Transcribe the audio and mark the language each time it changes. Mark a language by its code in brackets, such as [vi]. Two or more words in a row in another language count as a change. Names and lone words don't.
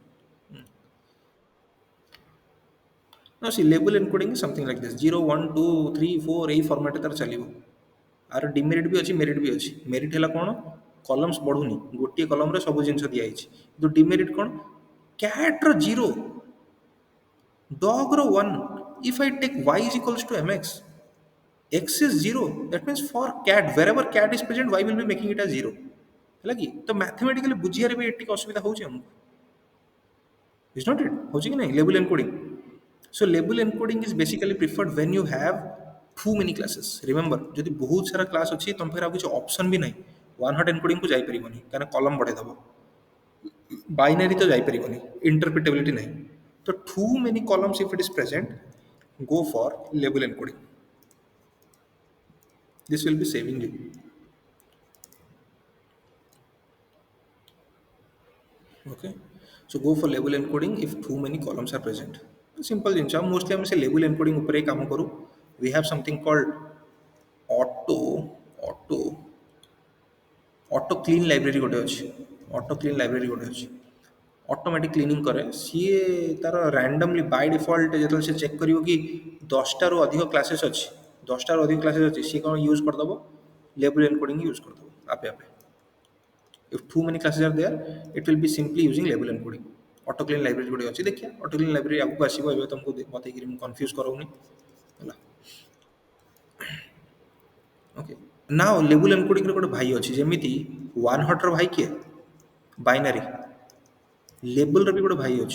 [en] see label encoding something like this, 0 1 2 3 4 [or] ଏଇ ଫର୍ମାଟ୍ରେ ତାର ଚାଲିବ। ଆର ଡିମେରିଟ୍ ବି ଅଛି, ମେରିଟ୍ ବି ଅଛି। ମେରିଟ୍ ହେଲା କ'ଣ, କଲମ୍ସ ବଢ଼ୁନି, ଗୋଟିଏ କଲମରେ ସବୁ ଜିନିଷ ଦିଆହେଇଛି। କିନ୍ତୁ ଡିମେରିଟ୍ କ'ଣ, କ୍ୟାଟ୍ର ଜିରୋ, ଡଗ୍ର ୱାନ୍। [en] if I take y is equals to mx, x is 0, that means for cat wherever cat is present y will be making it as 0, [or] ହେଲା କି? ତ ମ୍ୟାଥମେଟିକାଲି ବୁଝିବାରେ ବି ଟିକେ ଅସୁବିଧା ହେଉଛି ଆମକୁ। [en] Is not it? [or] ହେଉଛି କି ନାହିଁ [en] ଲେବୁଲ୍ ଏନକୋଡ଼ିଂ? So label encoding is basically preferred when you have too many classes. Remember, [or] ଯଦି ବହୁତ ସାରା କ୍ଲାସ୍ ଅଛି ତୁମ ପାଖରେ ଆଉ କିଛି ଅପସନ୍ ବି ନାହିଁ, [en] ୱାନ୍ ହଟ୍ [or] ଏନକୋଡ଼ିଂକୁ ଯାଇପାରିବନି କାରଣ କଲମ୍ ବଢ଼େଇ ଦେବ। ବାଇନାରୀ ତ ଯାଇପାରିବନି, ଇଣ୍ଟରପ୍ରିଟେବିଲିଟି ନାହିଁ। [en] ତ too many columns if it is present, go for label encoding. This will be saving you. Okay, so go for label encoding if too many columns are present. [or] Simple ଜିନିଷ, ଆଉ ମୋଷ୍ଟଲି ଆମେ ସେ [en] ଲେବୁଲ୍ ଏନକୋଡ଼ିଂ [or] ଉପରେ ହିଁ କାମ କରୁ। [en] We have something called auto auto auto clean library [or] ଗୋଟେ ଅଛି। [en] ଅଟୋ କ୍ଲିନ୍ ଲାଇବ୍ରେରୀ [or] ଗୋଟେ ଅଛି, [en] ଅଟୋମେଟିକ୍ କ୍ଲିନିଂ [or] କରେ ସିଏ। ତାର ରାଣ୍ଡମଲି [en] ବାଇ ଡିଫଲ୍ଟ [or] ଯେତେବେଳେ ସେ ଚେକ୍ କରିବ କି 10ଟାରୁ ଅଧିକ କ୍ଲାସେସ୍ ଅଛି, 10ଟାରୁ ଅଧିକ କ୍ଲାସେସ୍ ଅଛି, ସିଏ କ'ଣ ୟୁଜ୍ କରିଦେବ, [en] ଲେବୁଲ୍ ଏନକୋଡ଼ିଂ [or] ୟୁଜ୍ କରିଦେବ ଆପେ ଆପେ। [en] If too many classes are there, it will be simply using label encoding. ଅଟୋ କ୍ଲିନ୍ ଲାଇବ୍ରେରୀ [or] ଗୋଟେ ଅଛି, ଦେଖିଆ [en] ଅଟୋ କ୍ଲିନ୍ ଲାଇବ୍ରେରୀ [or] ଆଗକୁ ଆସିବ, ଏବେ ତୁମକୁ ବତେଇକିରି ମୁଁ କନଫ୍ୟୁଜ୍ କରାଉନି, ହେଲା। ଓକେ। [en] ନାଓ ଲେବୁଲ ଏନକୋଡିଂର [or] ଗୋଟେ ଭାଇ ଅଛି, ଯେମିତି [en] ୱାନ୍ ହଟ୍ର [or] ଭାଇ କିଏ? ବାଇନାରୀ। ଲେବୁଲର ବି ଗୋଟେ ଭାଇ ଅଛି।